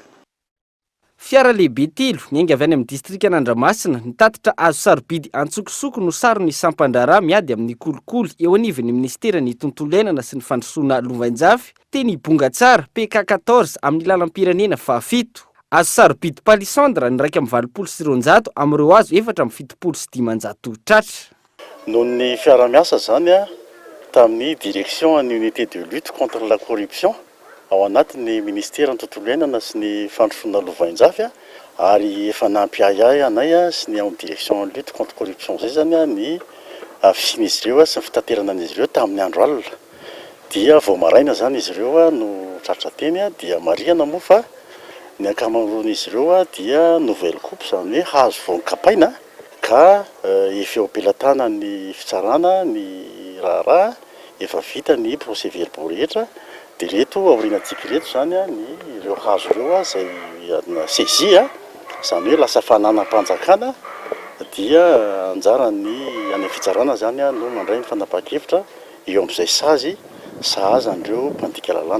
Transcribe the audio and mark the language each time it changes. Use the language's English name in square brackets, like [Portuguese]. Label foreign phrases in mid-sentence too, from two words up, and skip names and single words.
[Malagasy] Fiara lehibe telo niainga avy any amin'ny distrika Andramasina nitatitra azo sarobidy antsokosoko no sarony sampandrara miady amin'ny kolikoly eo anivon'ny ministeran'ny tontolo iainana sy ny fandrosoana Lovainjafy teny Bongatsara PK14 amin'ny lalam-pirenena fafito. Azo sarobidy palissandre ny 1,200 amin'ireo azo 4,700 tratra. Noho ny fiara-miasa zany tamin'ny [French] direction en unité de lutte contre la corruption [Malagasy] ao anatin'ny ministère ny tontolo iainana sy ny fandrosoana Lovainjafy ary efa nampiahy anay sy ny amin'ny [French] direction en lutte contre corruption [Malagasy] zay zany ny fisin'izy ireo sy ny fitaterana an'izy ireo tamin'ny andro alina. Dia vao maraina zany izy ireo no tratra teny dia marihana moa fa ny ankamaroan'izy ireo dia [French] nouvelle coupe [Malagasy] zany hoe hazo vao kapaina ka efa eo ampelatana ny fitsarana ny raharaha efa vita ny [French] procès verbaux [Malagasy] rehetra dia reto aorinantsika reto zany ny ireo hazo ireo izay saisie zany hoe lasa fananam-panjakana dia anjara ny any fitsarana zany no mandray ny fanapahan-kevitra eo amin'izay sazy sahaza andreo mpandika lalàna.